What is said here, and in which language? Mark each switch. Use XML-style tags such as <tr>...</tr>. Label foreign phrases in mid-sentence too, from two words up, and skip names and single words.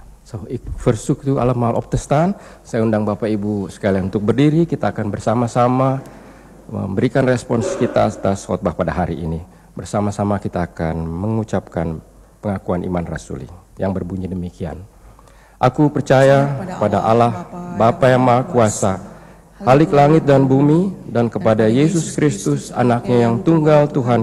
<nl>So, ik verzoek u allemaal op te staan.</nl> <id>Saya undang Bapak Ibu sekalian untuk berdiri. Kita akan bersama-sama memberikan respons kita atas khotbah pada hari ini. Bersama-sama kita akan mengucapkan pengakuan iman rasuli yang berbunyi demikian. Aku percaya pada Allah, Bapa yang Maha Kuasa, Khalik langit dan bumi, dan kepada Yesus Kristus, anaknya yang tunggal Tuhan</id>